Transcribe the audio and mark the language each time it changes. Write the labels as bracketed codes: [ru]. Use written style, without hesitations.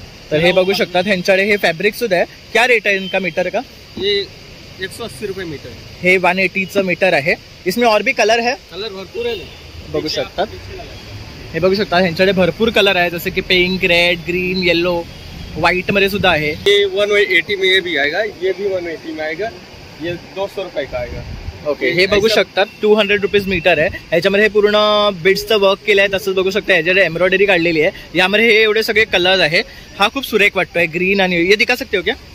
[mr] तर हे बघू शकतात ह्यांच्याकडे हे फॅब्रिक सुद्धा आहे. [hi] क्या रेट है इनका मीटर का? ये 180 रुपये मीटर है. [mr] हे 180चं मीटर आहे. [hi] इसमें और भी कलर है, कलर भरपूर है. [mr] बघू शकतात. हे बघू शकता ह्यांच्याकडे भरपूर कलर आहे, जसे की pink, red, green, yellow, white मध्ये सुद्धा आहे. [hi] ये 180 में ये भी आएगा, ये भी 180 में आएगा. ये 200 रुपये का आएगा. [mr] ओके, हे बघू शकतात 200 रुपीज मीटर आहे. ह्याच्यामध्ये हे पूर्ण बिड्सचं वर्क केलं आहे. तसंच बघू शकता ह्याच्याकडे एम्ब्रॉयडरी काढलेली आहे. यामध्ये हे एवढे सगळे कलर आहे. हा खूप सुरेख वाटतोय ग्रीन आणि [hi] ये दिखा सकते हो क्या?